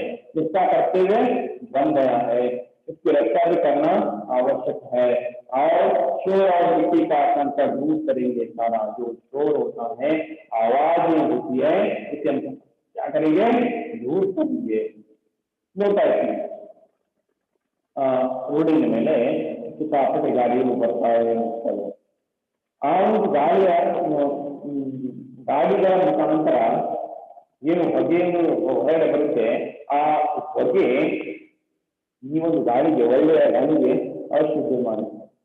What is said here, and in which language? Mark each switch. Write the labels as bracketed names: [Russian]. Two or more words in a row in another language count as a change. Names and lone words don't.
[Hindi] इसका कर्तव्य बन गया है, इसकी रक्षा भी करना आवश्यक है। और शोर और मिट्टी का संकट दूर करेंगे सारा। जो शोर होता है, आवाज होती है, इसे हम क्या करेंगे, दूर करेंगे। [Kannada] ರೋಡಿನ ಮೇಲೆ ಸಿಕ್ಕಾಪಟ್ಟೆ ಗಾಡಿಗಳು ಬರ್ತಾ ಇರ್ತವೆ. ಆ ಒಂದು ಗಾಡಿಗಳ ಮುಖಾಂತರ ಏನು ಹೊಗೆಯನ್ನು ಹೊರಗಡೆ ಬರುತ್ತೆ, ಆ ಹೊಗೆ ಈ ಒಂದು ಗಾಳಿಗೆ, ಒಳ್ಳೆಯ ಗಾಳಿಗೆ ಅಶುದ್ಧ ಮಾಡುತ್ತೆ.